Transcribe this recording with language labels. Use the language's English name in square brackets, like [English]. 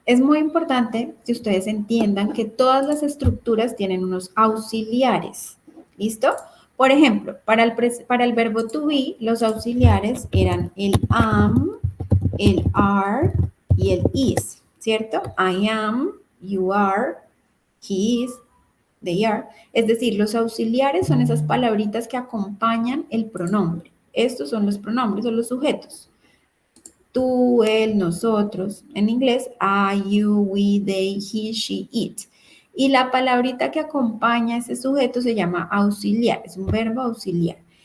[Spanish] Es muy importante que ustedes entiendan que todas las estructuras tienen unos auxiliares. ¿Listo? Por ejemplo, para el verbo to be, los auxiliares eran el am, el are y el is, ¿cierto? [English] I am, you are, he is, they are. [Spanish] Es decir, los auxiliares son esas palabritas que acompañan el pronombre. Estos son los pronombres o los sujetos. Tú, él, nosotros. [English] En inglés, I, you, we, they, he, she, it. [Spanish] Y la palabrita que acompaña a ese sujeto se llama auxiliar, es un verbo auxiliar.